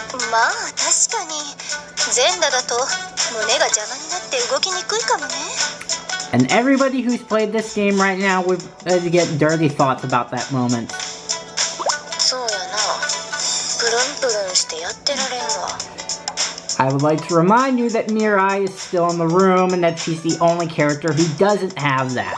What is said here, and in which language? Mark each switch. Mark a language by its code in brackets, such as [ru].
[ja] まあ確かに全裸だと胸が邪魔になって動きにくいかもね。 [en] And everybody who's played this game right now would get dirty thoughts about that moment. [ja] そうやな。プルンプルンしてやってられんわ。 [en] I would like to remind you that Mirai is still in the room and that she's the only character who doesn't have that.